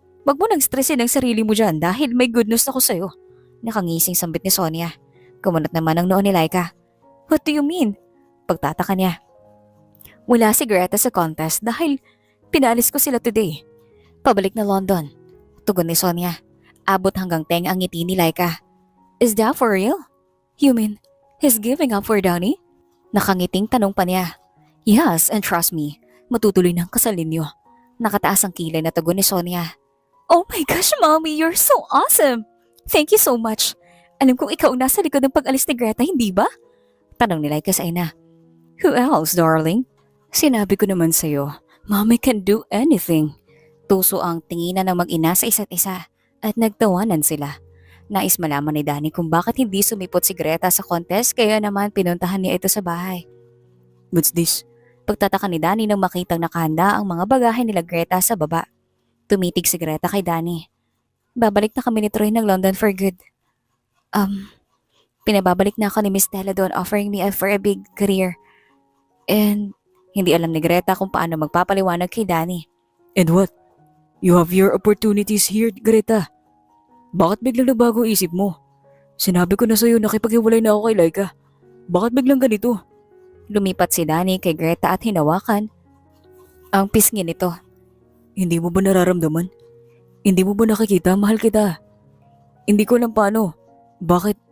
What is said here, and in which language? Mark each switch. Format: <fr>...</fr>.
<tl>Wag mo nang stressin ang sarili mo dyan dahil may good news ako sa'yo. Nakangising sambit ni Sonia. Kumunot naman ang noon ni Laika.</tl> <en>What do you mean?</en> <tl>Pagtataka niya. Wala si Greta sa contest dahil pinalis ko sila today. Pabalik na London. Tugon ni Sonia. Abot hanggang teng ang ngiti ni Laika.</tl> <en>Is that for real? You mean, he's giving up for Danny?</en> <tl>Nakangiting tanong pa niya.</tl> <en>Yes, and trust me,</en> <tl>matutuloy na ang kasal ninyo. Nakataas ang kilay na tugon ni Sonia.</tl> <en>Oh my gosh, Mommy, you're so awesome! Thank you so much.</en> <tl>Alam kong ikaw ang nasa likod ng pag-alis ni Greta, hindi ba? Tanong ni Laika sa ina.</tl> <en>Who else, darling?</en> <tl>Sinabi ko naman sa'yo,</tl> <en>Mommy can do anything.</en> <tl>Tuso ang tinginan ng mag-ina sa isa't isa at nagtawanan sila. Nais malaman ni Danny kung bakit hindi sumipot si Greta sa contest kaya naman pinuntahan niya ito sa bahay.</tl> <en>What's this?</en> <tl>Pagtataka ni Danny nang makitang nakahanda ang mga bagahe nila Greta sa baba. Tumitig si Greta kay Danny. Babalik na kami ni Troy ng London</tl> <en>for good.</en> <tl>Pinababalik na ako ni Miss Stella doon</tl> <en>offering me for a big career.</en> <tl>And hindi alam ni Greta kung paano magpapaliwanag kay Danny.</tl> <en>And what? You have your opportunities here, Greta.</en> <tl>Bakit biglang nabago ang isip mo? Sinabi ko na sa'yo nakipaghiwalay na ako kay Laika. Bakit biglang ganito? Lumipat si Danny kay Greta at hinawakan ang pisngi nito. Hindi mo ba nararamdaman? Hindi mo ba nakikita? Mahal kita. Hindi ko alam paano. Bakit?</tl>